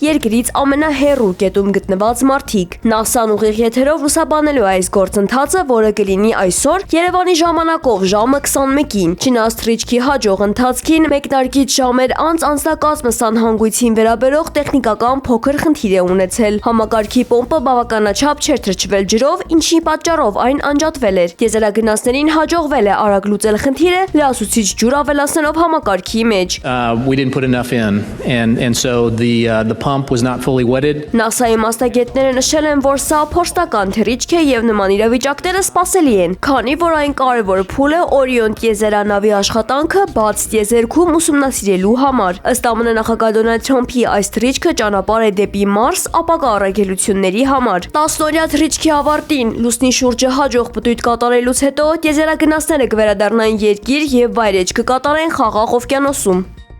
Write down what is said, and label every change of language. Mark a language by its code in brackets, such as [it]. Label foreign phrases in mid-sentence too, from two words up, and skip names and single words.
[hy] երկրից ամենահեռու կետում գտնված մարդիկ։ ՆԱՍԱ-ն ուղիղ եթերով լուսաբանելու է այս գործընթացը, որը կլինի այսօր Երևանի ժամանակով ժամը 21-ին։ Չնայած թռիչքի հաջող ընթացքին մեկնարկից ժամեր անց անձնակազմը սանհանգույցին վերաբերող տեխնիկական փոքր խնդիր է ունեցել։ Համակարգի պոմպը բավականաչափ չէր թրջվել ջրով, ինչի պատճառով այն անջատվել էր։ Տիեզերագնացներին հաջողվել է արագ լուծել խնդիրը, լրացուցիչ ջուր ավելացնելով համակարգի մեջ։ [en] We didn't put enough in and so the pump was not fully wetted. [hy] ՆԱՍԱ-ի մասնագետները նշել են, որ սա փորձնական թռիչք է եւ նման իրավիճակները սպասելի են, քանի որ այն կարևոր փուլ է Օրիոն տիեզերանավի աշխատանքը բաց տիեզերքում ուսումնասիրելու համար։ Ըստ ԱՄՆ նախագահ Դոնալդ Թրամփի այս թռիչքը ճանապարհ է դեպի Մարս ապագա առաքելությունների համար։ 10-օրյա թռիչքի ավարտին լուսնի շուրջը հաջող պտույտ կատարելուց հետո տիեզերագնացները կվերադառնային երկիր եւ վայրէջք կկատարեն Խաղաղ օվկիանոսում։